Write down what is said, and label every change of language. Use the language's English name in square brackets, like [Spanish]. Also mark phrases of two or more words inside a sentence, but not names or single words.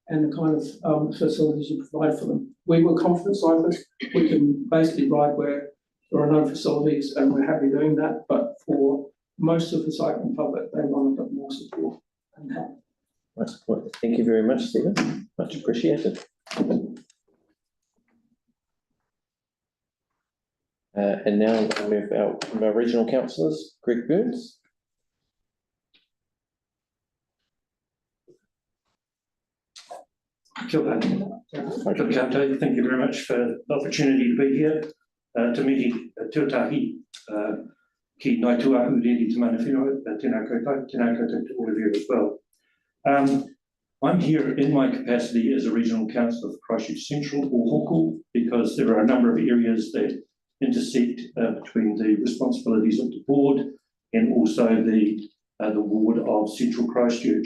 [English] and the kind of facilities you provide for them. We were confident cyclists, we can basically ride where there are no facilities, and we're happy doing that, but for most of the cycling public, they want a bit more support and help. Nice point. Thank you very much, Stephen. Much appreciated. And now we'll move out from our regional councillors, Greg Burns. [Māori] Kia ora. [English] Thank you very much for the opportunity to be here. [Māori] Te mihi tuatahi ki ngai tuahu riri te mana whenua, tēnā koutou [English] to all of you as well. I'm here in my capacity as a regional councillor for Christchurch Central or Hoku because there are a number of areas that intersect between the responsibilities of the board and also the ward of Central Christchurch.